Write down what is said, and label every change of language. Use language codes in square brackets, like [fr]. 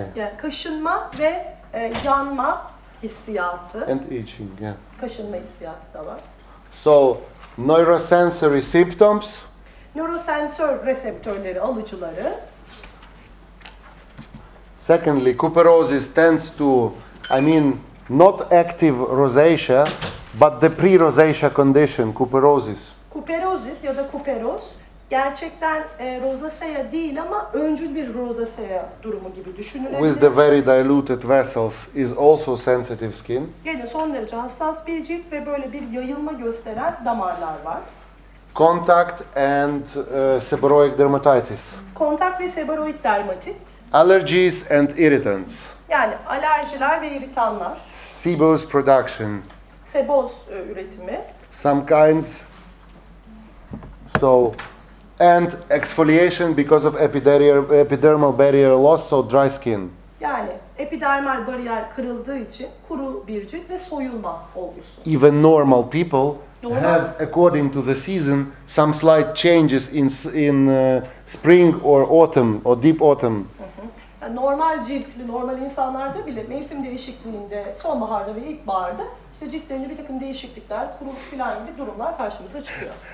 [tr] Yani kaşınma ve yanma hissiyatı. [en] And itching, yeah. [tr] Kaşınma hissiyatı da var. [en] So, neurosensory symptoms. [tr] Nörosensör reseptörleri, alıcıları. [en] Secondly, cuperosis tends to, not active rosacea, but the pre-rosacea condition, cuperosis. [tr] Kuperozis ya da kuperoz gerçekten rozasea değil ama öncül bir rozasea durumu gibi düşünülebilir. [en] With the very diluted vessels is also sensitive skin. [tr] Gene son derece hassas bir cilt ve böyle bir yayılma gösteren damarlar var. [en] Contact and seborrheic dermatitis. [tr] Kontak ve seborrhoid dermatit. [en] Allergies and irritants. [tr] Yani alerjiler ve iritanlar. [en] Sebose production. [tr] Seboz üretimi. [en] Some kinds. So, and exfoliation because of epidermal barrier loss, so dry skin. [tr] Yani epidermal bariyer kırıldığı için kuru bir cilt ve soyulma olgusu. [en] Even normal people [tr] Normal. [en] have, according to the season, some slight changes in spring or autumn or deep autumn. [tr] Yani normal ciltli, normal insanlarda bile mevsim değişikliğinde, sonbaharda ve ilkbaharda işte ciltlerinde bir takım değişiklikler, kuruluk filan gibi durumlar karşımıza çıkıyor.